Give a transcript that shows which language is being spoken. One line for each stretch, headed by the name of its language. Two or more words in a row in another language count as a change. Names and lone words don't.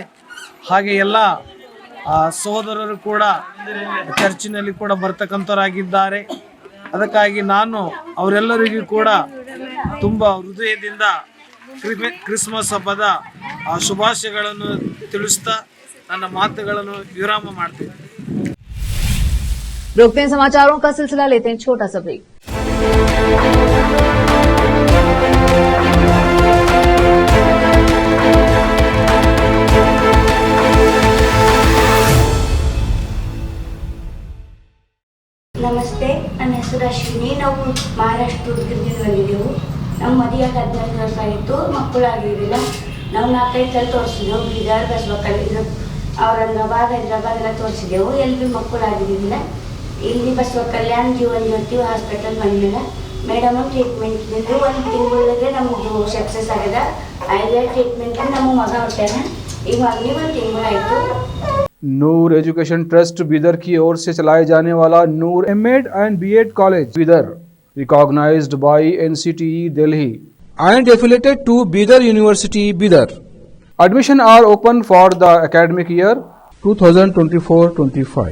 Kannada: ಹಾಗೆ ಎಲ್ಲ ಸಹೋದರರು ಕೂಡ ಚರ್ಚಿನಲ್ಲಿ ಕೂಡ ಬರ್ತಕ್ಕಂಥವರಾಗಿದ್ದಾರೆ. ಅದಕ್ಕಾಗಿ ನಾನು ಅವರೆಲ್ಲರಿಗೂ ಕೂಡ ತುಂಬ ಹೃದಯದಿಂದ ಕ್ರಿಸ್ಮಸ್ ಹಬ್ಬದ ಶುಭಾಶಯಗಳನ್ನು ತಿಳಿಸ್ತಾ ನನ್ನ ಮಾತುಗಳನ್ನು ವಿರಾಮ ಮಾಡ್ತೀನಿ.
Hindi: रोकते हैं समाचारों का सिलसिला, लेते हैं छोटा सा ब्रेक।
Kannada: ನಮಸ್ತೆ, ನನ್ನ ಹೆಸರು ಅಶ್ವಿನಿ. ನಾವು ಮಹಾರಾಷ್ಟ್ರದಿಂದ ಬಂದಿದ್ದೆವು. ನಮ್ಮ ಮದುವೆಯಾಗ 14 ವರ್ಷ ಆಗಿತ್ತು, ಮಕ್ಕಳಾಗಿರಲಿಲ್ಲ. ನಾವು 4-5 ಸಲ ತೋರಿಸಿದ್ದೆವು. ಬೀದರ್, ಬಸವಕಲ್ಯಾಣ, ಔರಂಗಾಬಾದ್, ಹೈದರಾಬಾದ್ ಎಲ್ಲ ತೋರಿಸಿದ್ದೆವು. ಎಲ್ಲಿ ಭೀ ಮಕ್ಕಳಾಗಿರಲಿಲ್ಲ. ಇಲ್ಲಿ ಬಸವಕಲ್ಯಾಣ ಜೀವನ್ ಜ್ಯೋತಿ ಹಾಸ್ಪಿಟಲ್ ಬಂದಿಲ್ಲ. ಮೇಡಮ್ ಟ್ರೀಟ್ಮೆಂಟ್ ಇದ್ದಿದ್ದು 1 ತಿಂಗಳಿಗೆ ನಮ್ಮದು ಸಕ್ಸಸ್ ಆಗ್ಯದ. ಐದೇ ಟ್ರೀಟ್ಮೆಂಟ್ ನಮ್ಮ ಮಗ ಹೊಟ್ಟೆನ ಈಗ ಮಗನಿಗೆ ಒಂದು ತಿಂಗಳಾಯಿತು.
Hindi: नूर एजुकेशन ट्रस्ट बीदर की ओर से चलाए जाने वाला नूर एमएड एंड बीएड कॉलेज बीदर
English: recognised by NCTE Delhi and affiliated to Bidar University Bidar. Admission are open for the academic year 2024-25.